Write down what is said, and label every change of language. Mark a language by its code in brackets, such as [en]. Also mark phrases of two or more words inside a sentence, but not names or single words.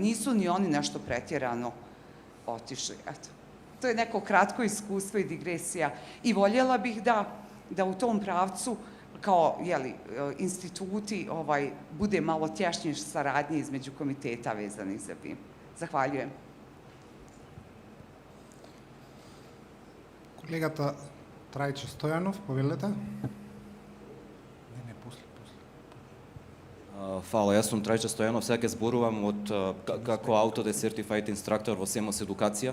[sr] Nisu ni oni nešto pretjerano otišli. Eto, to je neko kratko iskustvo i digresija. I voljela bih da u tom pravcu kao instituti bude malo tješnje saradnje između komiteta vezanih za BIM. Zahvaljujem. [mk] Колегата Трајче Стојанов, повелете. Фала, јас сум Трајче Стојанов, сега ќе зборувам како Autodesk [en] Certified Instructor [mk] во Symposium едукација.